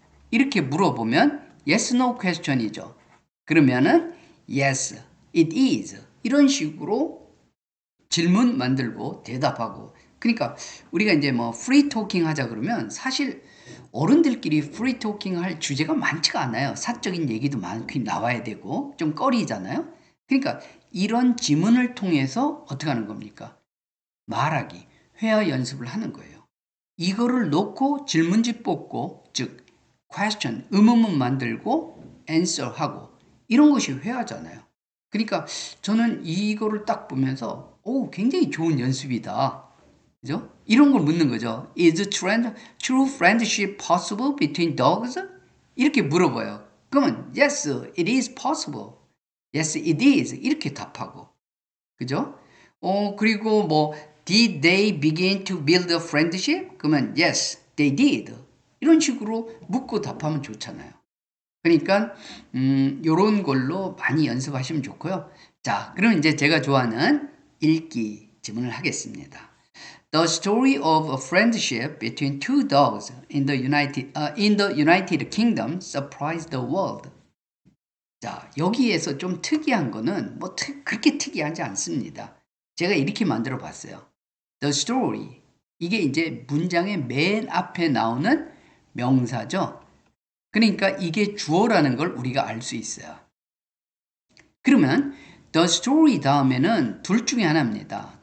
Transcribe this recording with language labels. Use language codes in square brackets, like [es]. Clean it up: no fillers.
[ko] 이렇게 물어보면 [en] yes, no question [ko] 이죠. 그러면은 [en] yes, it is. [ko] 이런 식으로 질문 만들고 대답하고. 그러니까 우리가 이제 뭐 프리 토킹 하자 그러면 사실 어른들끼리 프리 토킹 할 주제가 많지가 않아요. 사적인 얘기도 많이 나와야 되고 좀 꺼리잖아요. 그러니까 이런 지문을 통해서 어떻게 하는 겁니까? 말하기, 회화 연습을 하는 거예요. 이거를 놓고 질문지 뽑고 즉 question, 의문문 만들고 answer 하고 이런 것이 회화잖아요. 그러니까 저는 이거를 딱 보면서 굉장히 좋은 연습이다. 그죠? 이런 걸 묻는 거죠. [en] Is true friendship possible between dogs? [ko] 이렇게 물어봐요. 그러면 [en] yes, it is possible. Yes, it is. [ko] 이렇게 답하고. 그죠? 그리고 뭐 [en] did they begin to build a friendship? [ko] 그러면 [en] yes, they did. [ko] 이런 식으로 묻고 답하면 좋잖아요. 그러니까 요런 걸로 많이 연습하시면 좋고요. 자, 그럼 이제 제가 좋아하는 읽기 질문을 하겠습니다. [en] The story of a friendship between two dogs in the United Kingdom surprised the world. [ko] 자, 여기에서 좀 특이한 거는 뭐 그렇게 특이하지 않습니다. 제가 이렇게 만들어 봤어요. [en] The story. [ko] 이게 이제 문장의 맨 앞에 나오는 명사죠. 그러니까 이게 주어라는 걸 우리가 알 수 있어요. 그러면 the story 다음에는 둘 중에 하나입니다.